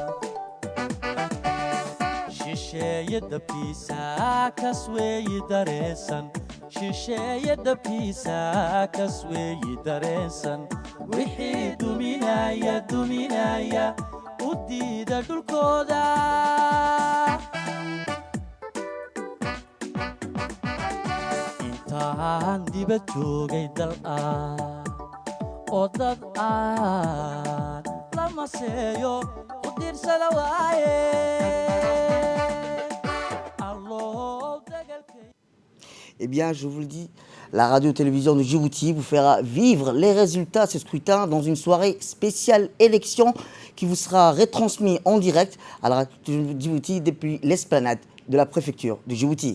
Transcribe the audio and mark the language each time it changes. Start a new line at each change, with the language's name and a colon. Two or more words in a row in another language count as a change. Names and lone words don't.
Somali: shisheeye dabkiisa kas weeye dareensan shisheeye dabkiisa kas weeye dareensan wixii duminaya u diida dhulkooda intaan dibad joogay dal ah oo dad aan la maseeyo u diirsada waaye
French: Eh bien, je vous le dis, la radio-télévision de Djibouti vous fera vivre les résultats de ce scrutin dans une soirée spéciale élection qui vous sera retransmise en direct à la radio de Djibouti depuis l'esplanade de la préfecture de Djibouti.